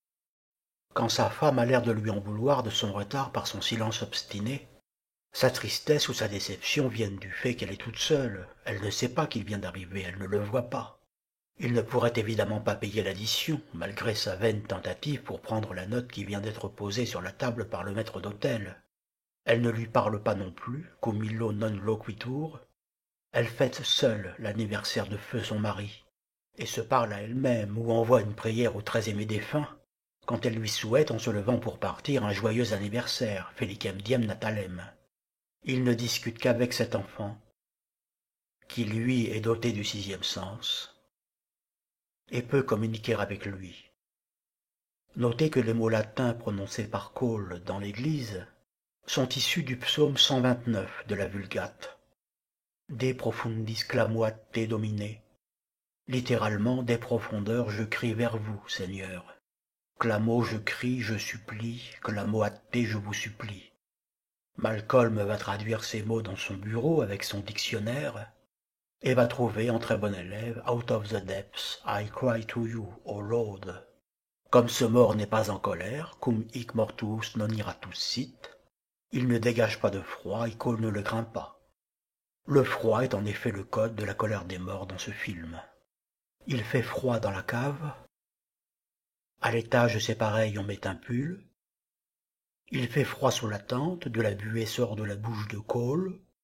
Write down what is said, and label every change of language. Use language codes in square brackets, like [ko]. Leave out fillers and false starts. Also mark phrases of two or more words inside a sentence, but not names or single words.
[fr] Quand sa femme a l'air de lui en vouloir de son retard par son silence obstiné, sa tristesse ou sa déception viennent du fait qu'elle est toute seule. Elle ne sait pas qu'il vient d'arriver, elle ne le voit pas. Il ne pourrait évidemment pas payer l'addition, malgré sa vaine tentative pour prendre la note qui vient d'être posée sur la table par le maître d'hôtel. Elle ne lui parle pas non plus, [la] cum illo non loquitur. [fr] Elle fête seule l'anniversaire de feu son mari, et se parle à elle-même ou envoie une prière au très aimé défunt, quand elle lui souhaite en se levant pour partir un joyeux anniversaire, [la] felicem diem natalem. [fr] Il ne discute qu'avec cet enfant, qui lui est doté du sixième sens, et peut communiquer avec lui. Notez que les mots latins prononcés par Cole dans l'Église sont issus du psaume 129 de la Vulgate. [la] De profundis clamoat te domine. [fr] Littéralement, des profondeurs, je crie vers vous, Seigneur. Clamo, je crie, je supplie, [la] clamoat te, [fr] je vous supplie. Malcolm va traduire ces mots dans son bureau avec son dictionnaire et va trouver en très bon élève [en] Out of the depths, I cry to you, O Lord. [fr] Comme ce mort n'est pas en colère, [la] cum hic mortuus non iratus sit, [fr] il ne dégage pas de froid et Cole ne le craint pas. Le froid est en effet le code de la colère des morts dans ce film. Il fait froid dans la cave. À l'étage, c'est pareil, on met un pull. Il fait froid sous la tente, de la buée sort de la bouche de Cole.